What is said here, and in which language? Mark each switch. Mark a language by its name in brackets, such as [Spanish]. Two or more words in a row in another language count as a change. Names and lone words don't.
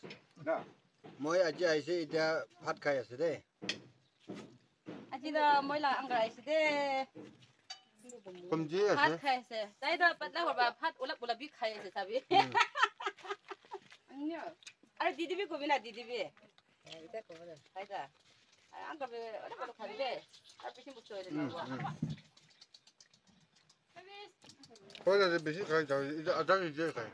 [Naga Pidgin] Moi aji aise ida bhat khai ase de. Aji da moi la angra aise de. Kumji ase. Bhat khai ase. Dai da patla horba bhat ulap ulap bi khai ase sabi. Anyo. Are didi bi kobi na didi bi. Ida ko da. Aida. Angra be ora ko khai de. Ar pisin bu choy de na. Koi da bisi khai da ida adan ide khai.